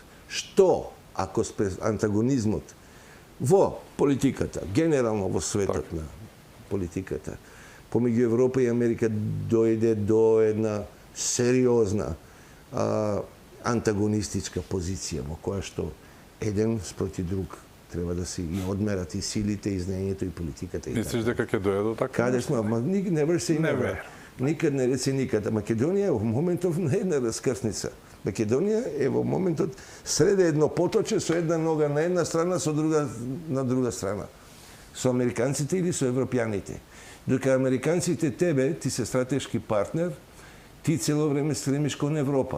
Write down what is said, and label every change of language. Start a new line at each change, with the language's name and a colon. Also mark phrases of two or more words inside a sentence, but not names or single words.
Macedonian: Што ако антагонизмот во политиката, генерално во светот на политиката, помеѓу Европа и Америка дојде до една сериозна антагонистичка позиција во која што еден спроти друг треба да се и одмерат и силите, и знаењето, и политиката. Мислиш дека ќе дојде до така? Каде сме?
English: Never say never.
Macedonian: Никад не реци никад. Македонија е во моментов на една раскрсница. Македонија е во моментот среде едно поточе со една нога на една страна, со друга на друга страна. Со американците или со европјаните. Додека американците тебе, ти се стратешки партнер, ти цело време стремиш кон Европа.